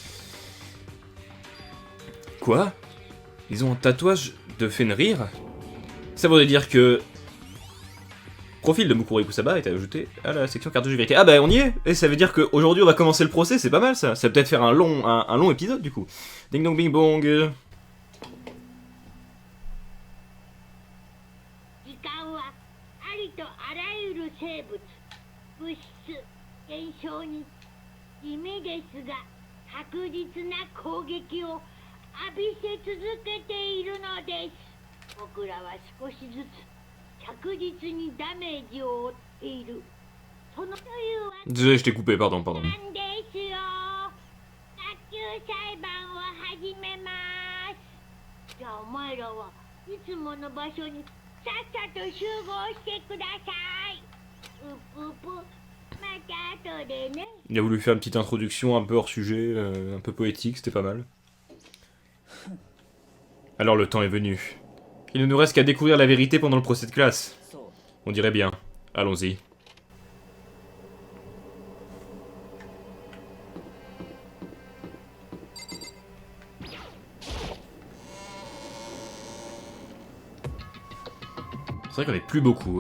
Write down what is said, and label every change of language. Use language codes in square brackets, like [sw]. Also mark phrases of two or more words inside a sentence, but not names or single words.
[fr] Quoi? Ils ont un tatouage de Fenrir? Ça voudrait dire que... Profil de Mukuro Ikusaba est ajouté à la section cartouche vérité. Ah bah on y est. Et ça veut dire qu'aujourd'hui on va commencer le procès, c'est pas mal ça. Ça va peut-être faire un long épisode du coup. Ding dong bing bong. [ja] 時間はありとあらゆる生物、物質、現象に地味ですが確実な攻撃を浴びせ続けているのです。僕らは少しずつ着実にダメージを負っている。そのというわけ [fr] Désolé, je t'ai coupé, pardon. [ja] なんですよ。卓球裁判を始めます。じゃあお前らはいつもの場所にさっさと集合してください。うぷぷ、また後でね。 [fr] Il a voulu faire une petite introduction un peu hors sujet, un peu poétique, c'était pas mal. Alors le temps est venu. Il ne nous reste qu'à découvrir la vérité pendant le procès de classe. On dirait bien. Allons-y. C'est vrai qu'on est plus beaucoup.